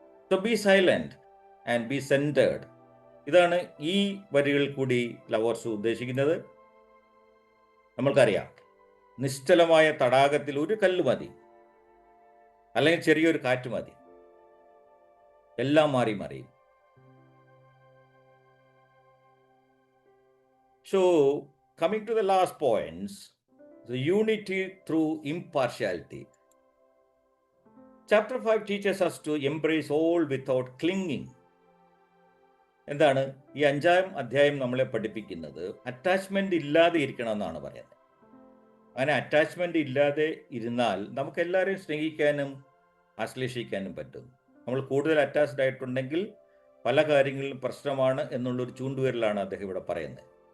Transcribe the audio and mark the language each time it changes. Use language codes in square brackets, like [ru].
[en] So be silent and be centred. [ml] ഇതാണ് ഈ വരികളിൽ കൂടി ലവോത്സു ഉദ്ദേശിക്കുന്നത്. നമ്മൾക്കറിയാം, നിശ്ചലമായ തടാകത്തിൽ ഒരു കല്ല് മതി, അല്ലെങ്കിൽ ചെറിയൊരു കാറ്റ് മതി, എല്ലാം മാറി മറിയും. [en] So, coming to the last points, the unity through impartiality. Chapter 5 teaches us to embrace all without clinging. [ml] എന്താണ് ഈ 5-ാം അധ്യായം നമ്മളെ പഠിപ്പിക്കുന്നത്? അറ്റാച്ച്മെന്റ് ഇല്ലാതെ ഇരിക്കണം എന്നാണ് പറയുന്നത്. അങ്ങനെ അറ്റാച്ച്മെന്റ് ഇല്ലാതെ ഇരുന്നാൽ നമുക്ക് എല്ലാവരെയും സ്നേഹിക്കാനും ആശ്ലേഷിക്കാനും പറ്റും. നമ്മൾ കൂടുതൽ അറ്റാച്ച്ഡ് ആയിട്ടുണ്ടെങ്കിൽ പല കാര്യങ്ങളിലും പ്രശ്നമാണ് എന്നുള്ളൊരു ചൂണ്ടുവരലാണ് അദ്ദേഹം ഇവിടെ പറയുന്നത്.